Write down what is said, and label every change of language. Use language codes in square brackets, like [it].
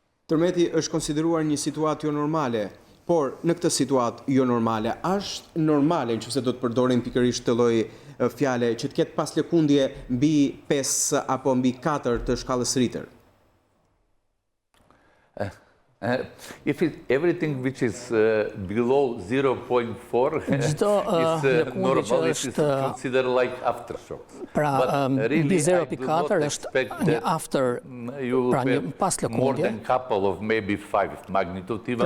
[sq] Tërmeti është konsideruar një situatë jo normale, por në këtë situatë jo normale, është normale nëse do të përdorim pikërisht këtë lloj fjale që të ketë pas lëkundje mbi 5 apo mbi 4 të shkallës Richter? [en] If everything which is below 0.4 is normal, it is considered like aftershocks. [sq] Pra, mbi 0.4 është një after, pra një pas lëkundje. [en] More than couple of maybe 5 magnitude, even